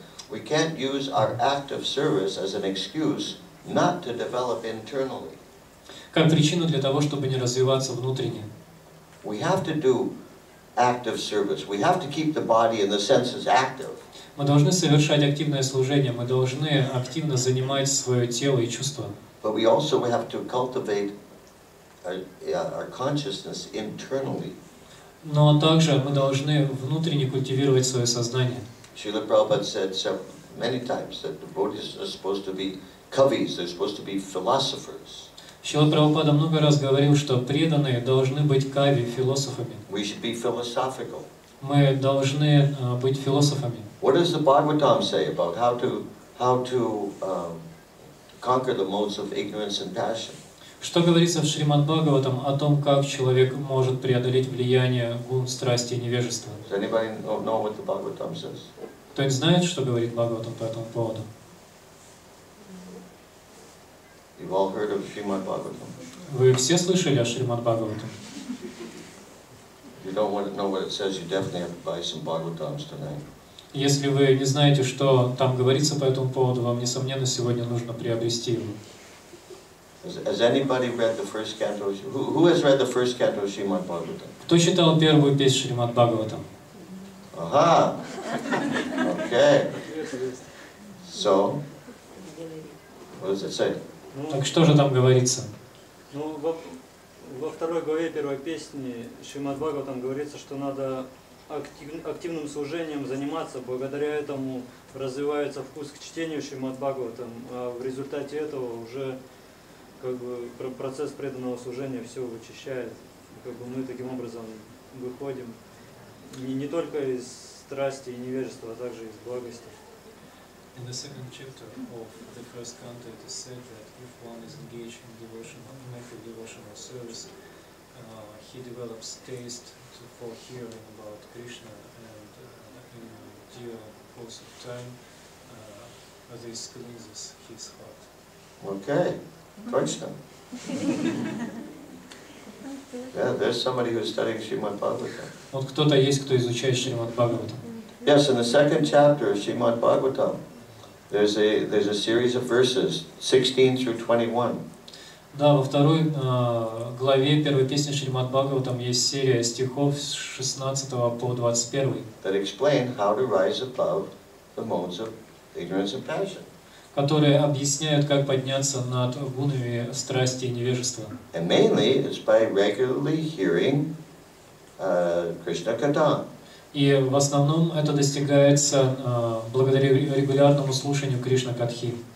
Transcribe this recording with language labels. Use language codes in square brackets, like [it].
[en] We can't use our active service as an excuse not to develop internally. [ru] Как причину для того, чтобы не развиваться внутренне. [en] We have to do active service. We have to keep the body and the senses active. [ru] Мы должны совершать активное служение, мы должны активно занимать свое тело и чувства. [en] But we also have to cultivate our consciousness internally. [ru] Но также мы должны внутренне культивировать свое сознание. [en] Srila Prabhupada said many times that devotees are supposed to be kavis, they're supposed to be philosophers. [ru] Шрила Прабхупада много раз говорил, что преданные должны быть кави, философами. [en] We should be philosophical. [ru] Мы должны быть философами. [en] What does the Bhagavatam say about how to conquer the modes of ignorance and passion? [ru] Что говорится в Шримад Бхагаватам о том, как человек может преодолеть влияние гун, страсти и невежества? [en] Does anybody know what the Bhagavatam says? [ru] Кто-нибудь знает, что говорит Бхагаватам по этому поводу? [en] You've all heard of Srimad Bhagavatam. [ru] Вы все слышали о Шримад Бхагаватам? [en] If you don't want to know what it says, you definitely have to buy some Bhagavatams tonight. [ru] Если вы не знаете, что там говорится по этому поводу, вам, несомненно, сегодня нужно приобрести его. [en] Has anybody read the first canto? Who has read the first canto of Srimad Bhagavatam? [ru] Кто читал первую песнь Шримад Бхагаватам? [en] Aha! Okay. So, what does it say? [ru] Так что же там говорится? Ну, во второй главе первой песни Шримад Бхагаватам говорится, что надо активным служением заниматься, благодаря этому развивается вкус к чтению Шримад Бхагаватам, а в результате этого уже как бы процесс преданного служения все вычищает. Как бы мы таким образом выходим не только из страсти и невежества, а также из благости. [en] In the second chapter of the first canto, it is said that if one is engaged in active devotional service, he develops taste for hearing about Krishna, and in due course of time, this cleanses his heart. [ru] Okay. Точно. [en] Yeah, there's somebody who's studying Srimad Bhagavatam. [ru] Вот кто-то есть, кто изучает Шримад Бхагаватам. [en] Yes, in the second chapter of Srimad Bhagavatam, there's a series of verses, 16 through 21. [ru] Да, во второй главе первой песни Шримад Бхагаватам есть серия стихов с 16 по 21. [en] That explain how to rise above the modes of ignorance and passion. [ru] Которые объясняют, как подняться над гунами страсти и невежества. [en] And mainly it's by regularly hearing Krishna Katha. [ru] И в основном это достигается благодаря регулярному слушанию Кришна Катхи.